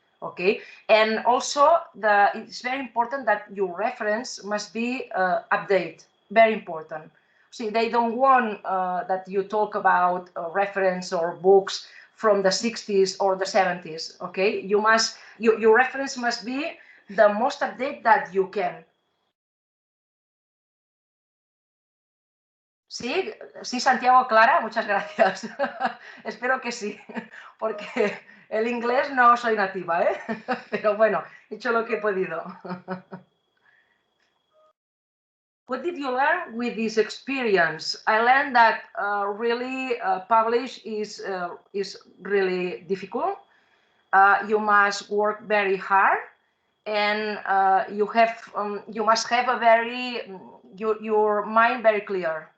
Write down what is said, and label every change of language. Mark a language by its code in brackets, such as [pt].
[en] Okay, and also it's very important that your reference must be updated. Very important. See, they don't want that you talk about reference or books from the 60s or the 70s. Okay, your reference must be the most updated that you can. [es] Sí, sí, Santiago, Clara, muchas gracias. Espero que sí, porque el inglés no soy nativa, ¿eh? Pero bueno, he hecho lo que he podido. [en] What did you learn with this experience? I learned that really publish is really difficult. You must work very hard, and you must have a very your mind very clear.